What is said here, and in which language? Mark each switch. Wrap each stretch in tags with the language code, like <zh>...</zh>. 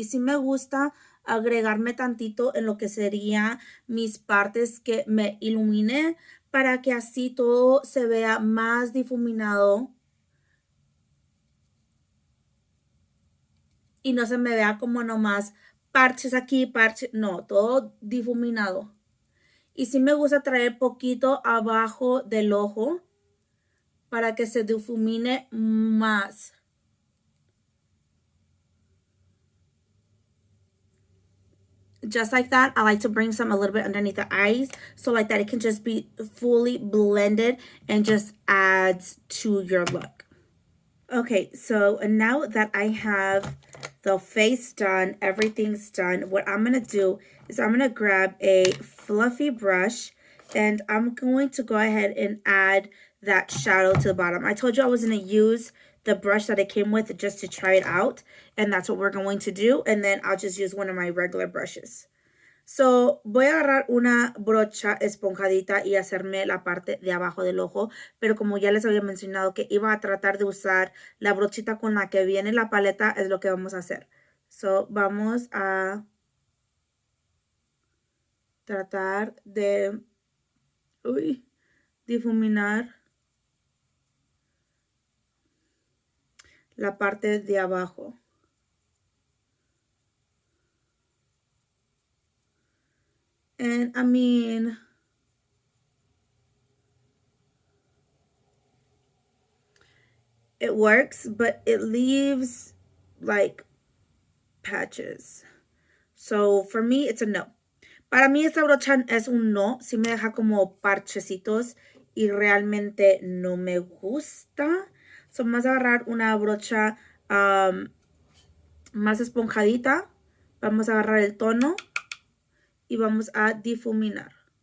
<es>Y sí me gusta agregarme tantito en lo que serían mis partes que me iluminé para que así todo se vea más difuminado y no se me vea como nomás parches aquí, parches, no, todo difuminado. Y sí me gusta traer poquito abajo del ojo para que se difumine más.</es> <en>Just like that, I like to bring some a little bit underneath the eyes, so like that it can just be fully blended and just adds to your look. Okay, so now that I have the face done, everything's done, what I'm going to do is I'm going to grab a fluffy brush and I'm going to go ahead and add that shadow to the bottom. I told you I was going to use the brush that it came with just to try it out, and that's what we're going to do, and then I'll just use one of my regular brushes.</en> <es>So, voy a agarrar una brocha esponjadita y hacerme la parte de abajo del ojo, pero como ya les había mencionado que iba a tratar de usar la brochita con la que viene la paleta, es lo que vamos a hacer. So, vamos a tratar de difuminar la parte de abajo.</es> <en>And I mean, it works, but it leaves like patches. So for me, it's a no.</en> <es>Para mí esta brocha es un no. Sí me deja como parchecitos y realmente no me gusta. So vamos a agarrar una brocha más esponjadita. Vamos a agarrar el tono y vamos a difuminar.</es>